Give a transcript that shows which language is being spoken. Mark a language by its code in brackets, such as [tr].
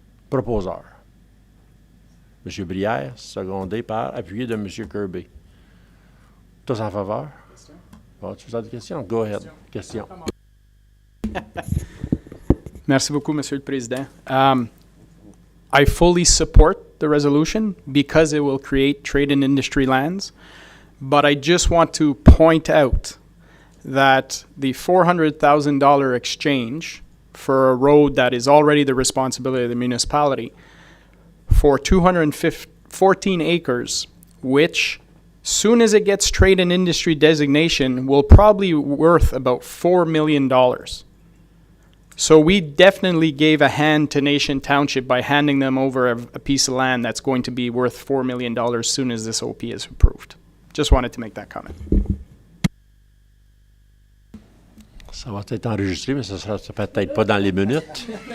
[fr] Proposeur. M. Brière, secondé par, appuyé de M. Kirby. Tous en faveur? Bon, tu as des questions? [en] Go ahead. [fr] Question. Merci beaucoup, Monsieur le Président. [en] I fully support the resolution because it will create trade and industry lands. But I just want to point out that the $400,000 exchange for a road that is already the responsibility of the municipality for 214 acres, which, soon as it gets trade and industry designation, will probably be worth about $4 million. So we definitely gave a hand to Nation Township by handing them over a piece of land that's going to be worth $4 million as soon as this OP is approved. Just wanted to make that comment. [fr] Ça va être enregistré, mais ça sera peut-être pas dans les minutes.